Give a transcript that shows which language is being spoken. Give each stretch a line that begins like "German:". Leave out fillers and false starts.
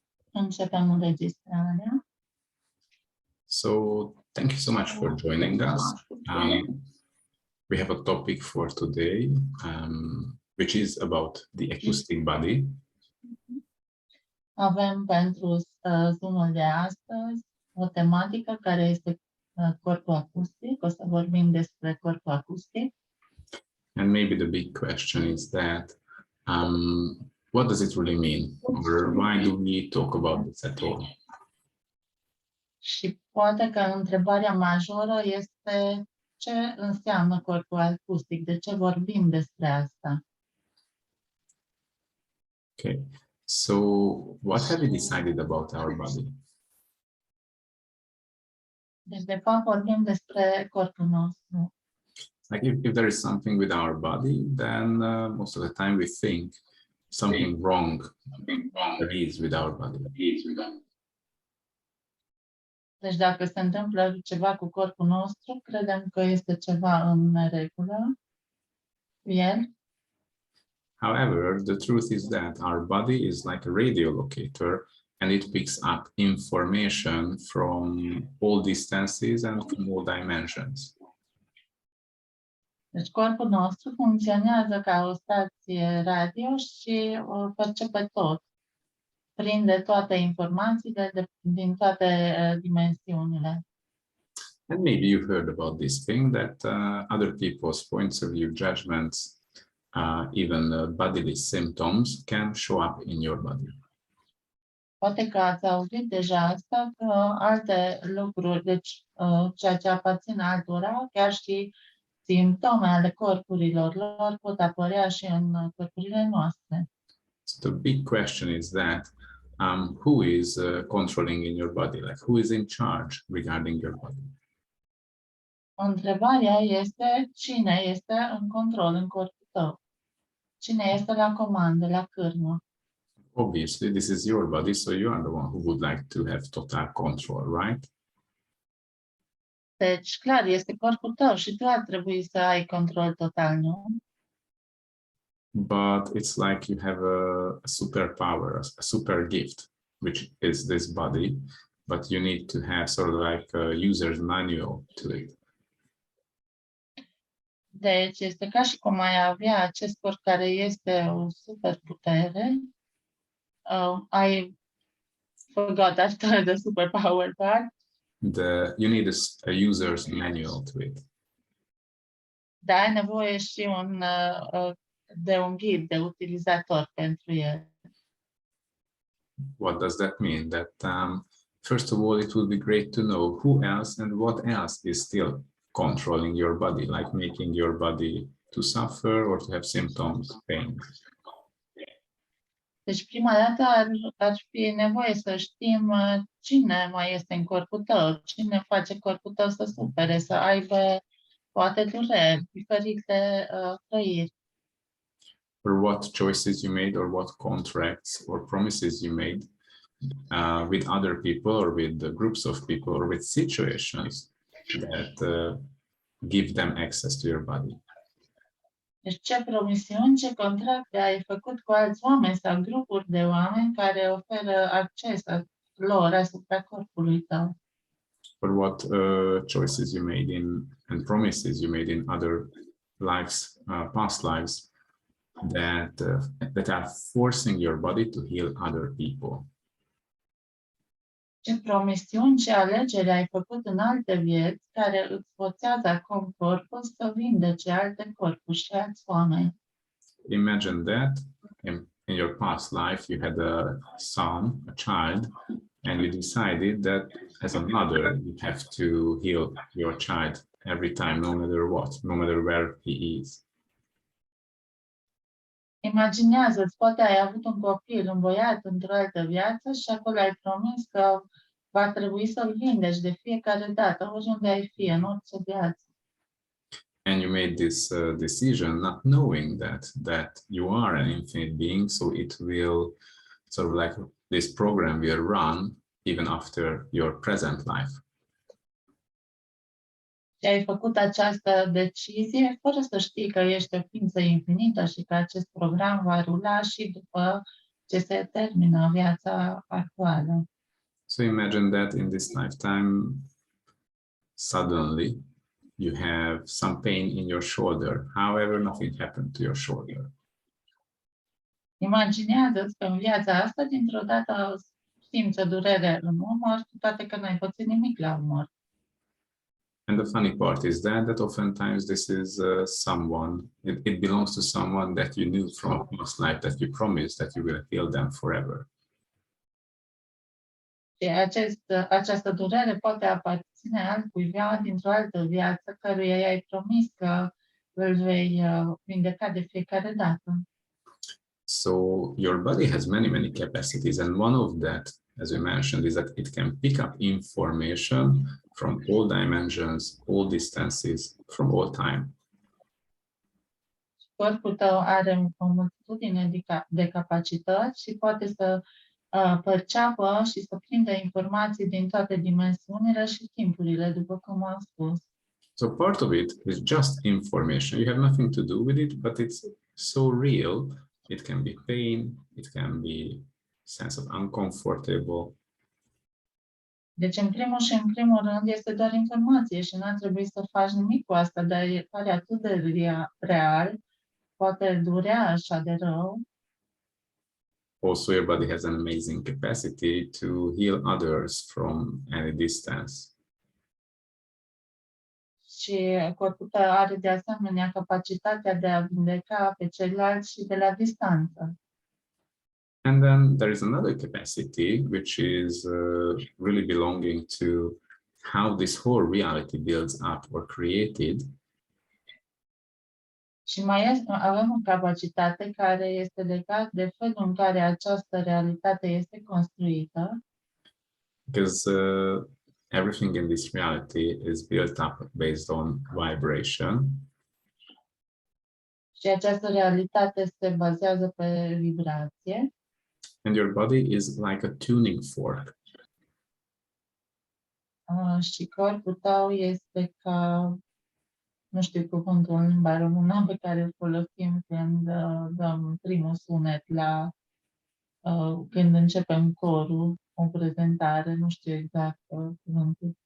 Romanian: Începem înregistrarea.
English: So thank you so much for joining us. We have a topic for today, which is about the acoustic body.
Romanian: Avem pentru Zoom-ul de astăzi o tematică care este corpul acustic. O să vorbim despre corpul acustic.
English: And maybe the big question is that, what does it really mean? Or why do we talk about this at all?
Romanian: Și poate că întrebarea majoră este ce înseamnă corpul acustic, de ce vorbim despre asta.
English: Okay, so what have we decided about our body?
Romanian: Deci, de fapt, vorbim despre corpul nostru.
English: Like if there is something with our body, then most of the time we think something wrong there is with our body.
Romanian: Deci dacă se întâmplă ceva cu corpul nostru, credem că este ceva în neregulă cu el.
English: However, the truth is that our body is like a radio locator, and it picks up information from all distances and from all dimensions.
Romanian: Deci corpul nostru funcționează ca o stație radio și percepe tot. Prinde toate informațiile din toate dimensiunile.
English: And maybe you've heard about this thing that other people's points of view, judgments, even bodily symptoms can show up in your body.
Romanian: Poate că ați auzit deja asta, că alte lucruri, deci ceea ce aparține altora, chiar și simptome ale corpurilor lor pot apărea și în corpurile noastre.
English: So the big question is that who is controlling in your body? Like who is in charge regarding your body?
Romanian: Întrebarea este cine este în control în corpul tău? Cine este la comandă, la cârmă?
English: Obviously, this is your body, so you are the one who would like to have total control, right?
Romanian: Deci, clar, este corpul tău și tu ar trebui să ai control total, nu?
English: But it's like you have a superpower, a super gift, which is this body, but you need to have sort of like a user's manual to it.
Romanian: Deci, este ca și cum ai avea acest corp care este o superputere.
English: I forgot after the superpower part. You need a user's manual to it.
Romanian: Dar ai nevoie și de un ghid de utilizator pentru el.
English: What does that mean? That first of all, it would be great to know who else and what else is still controlling your body, like making your body to suffer or to have symptoms, pain.
Romanian: Deci, prima dată ar fi nevoie să știm cine mai este în corpul tău, cine face corpul tău să sufere, să aibă poate dureri, diferite trăiri.
English: Or what choices you made, or what contracts or promises you made with other people, or with the groups of people, or with situations that give them access to your body.
Romanian: Deci ce promisiuni, ce contracte ai făcut cu alți oameni sau grupuri de oameni care oferă acces lor asupra corpului tău?
English: Or what choices you made and promises you made in other lives, past lives, that are forcing your body to heal other people.
Romanian: Ce promisiuni, ce alegeri ai făcut în alte vieți care îți forțează acum corpul să vindece alte corpuri și alți oameni?
English: Imagine that in your past life you had a son, a child, and you decided that as a mother you have to heal your child every time, no matter what, no matter where he is.
Romanian: Imaginează-ți, poate ai avut un copil, un băiat într-o altă viață și acolo ai promis că va trebui să-l vindeci de fiecare dată, oriunde ai fi, în orice viață.
English: And you made this decision not knowing that you are an infinite being, so it will sort of like this program will run even after your present life.
Romanian: Și ai făcut această decizie fără să știi că ești o ființă infinită și că acest program va rula și după ce se termină viața actuală.
English: So imagine that in this lifetime, suddenly you have some pain in your shoulder. However, nothing happened to your shoulder.
Romanian: Imaginează-ți că în viața asta, dintr-o dată, simți o durere în umăr, cu toate că n-ai pățit nimic la umăr.
English: And the funny part is that oftentimes this is someone, it belongs to someone that you knew from a past life, that you promised that you will heal them forever.
Romanian: Și această durere poate aparține altcuiva dintr-o altă viață, căruia i-ai promis că îl vei vindeca de fiecare dată.
English: So your body has many capacities, and one of that, as we mentioned, is that it can pick up information from all dimensions, all distances, from all time.
Romanian: Corpul tău are o multitudine de capacități și poate să perceapă și să prindă informații din toate dimensiunile și timpurile, după cum am spus.
English: So part of it is just information. You have nothing to do with it, but it's so real. It can be pain, it can be sense of uncomfortable.
Romanian: Deci, în primul rând, este doar informație și nu ar trebui să faci nimic cu asta, dar pare atât de real, poate durea așa de rău.
English: Also, your body has an amazing capacity to heal others from any distance.
Romanian: Și corpul tău are de asemenea capacitatea de a vindeca pe ceilalți și de la distanță.
English: And then there is another capacity, which is really belonging to how this whole reality builds up or created.
Romanian: Și avem o capacitate care este legată de felul în care această realitate este construită.
English: Because everything in this reality is built up based on vibration.
Romanian: Și această realitate se bazează pe vibrație.
English: And your body is like a tuning fork.
Romanian: Și corpul tău este ca, nu știu cuvântul în limba română pe care îl folosim când dăm primul sunet când începem corul, o prezentare, nu știu exact cuvântul.